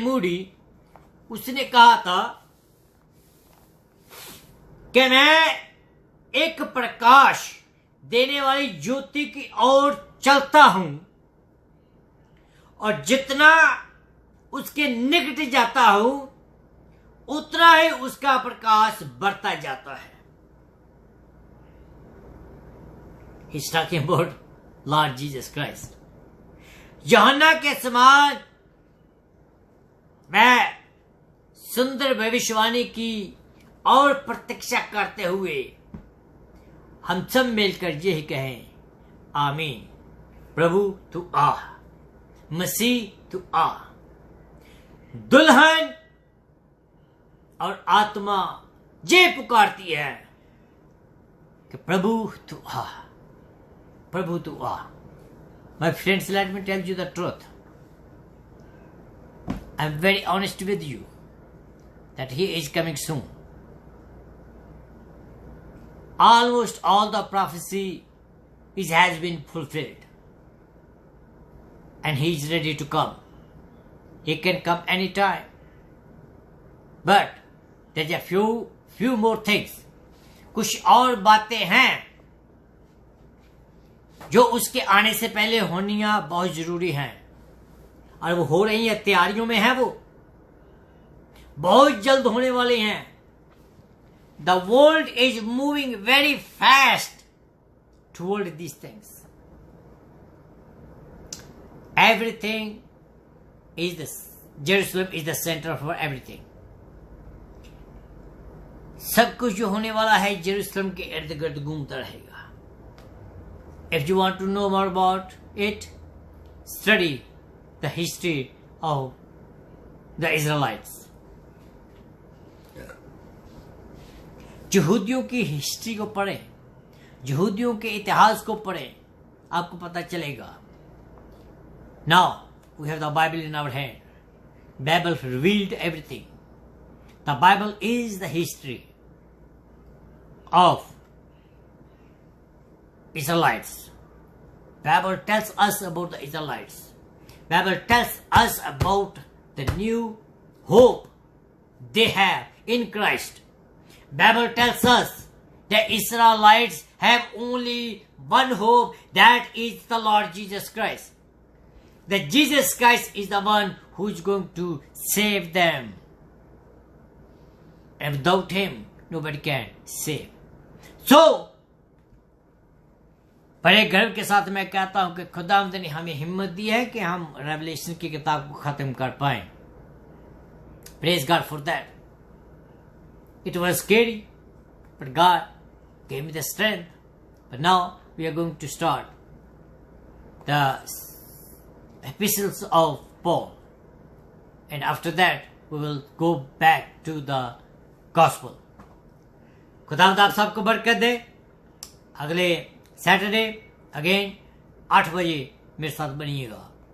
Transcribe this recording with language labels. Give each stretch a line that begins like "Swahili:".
Hindi: Moody, उसने कहा था कि मैं एक प्रकाश देने वाली ज्योति की ओर चलता हूं और जितना उसके निकट जाता हूं उतना ही उसका प्रकाश बढ़ता जाता है।
English: He's talking about Lord Jesus Christ.
Hindi: यूहन्ना के समान मैं सुंदर भविष्यवाणी की और प्रतीक्षा करते हुए हम सब मिलकर यही कहें, आमीन। प्रभु तू आ, मसीह तू आ। दुल्हन और आत्मा ये पुकारती है कि प्रभु तू आ, प्रभु तू आ।
English: My friends, let me tell you the truth. I'm very honest with you that he is coming soon. Almost all the prophecy has been fulfilled. And he is ready to come. He can come anytime. But there's a few more things.
Hindi: कुछ और बातें हैं जो उसके आने से पहले होनियां बहुत जरूरी हैं, और वो हो रही हैं, तैयारियों में है, वो बहुत जल्द होने वाली हैं।
English: The world is moving very fast toward these things. Everything is Jerusalem is the center for everything.
Hindi: सब कुछ जो होने वाला है जेरूशलेम के इर्द गिर्द घूमता रहेगा।
English: If you want to know more about it, study the history of the Israelites.
Hindi: यहूदियों की हिस्ट्री को पढ़ें, यहूदियों के इतिहास को पढ़ें, आपको पता चलेगा।
English: Now we have the Bible in our hand. Bible revealed everything. The Bible is the history of Israelites. Bible tells us about the Israelites. Bible tells us about the new hope they have in Christ. Bible tells us that Israelites have only one hope, that is the Lord Jesus Christ. That Jesus Christ is the one who is going to save them. And without him, nobody can save. So,
Hindi: बड़े गर्व के साथ मैं कहता हूं कि खुदावंद ने हमें हिम्मत दी है कि हम रेवलेशन की किताब को खत्म कर पाए।
English: Praise God for that. It was scary but God gave me the strength. But now we are going to start the epistles of Paul, and after that we will go back to the gospel.
Hindi: खुदावंद आप सबको बरकत दे। अगले
English: Saturday again
Hindi: 8 बजे मेरे साथ बनिएगा।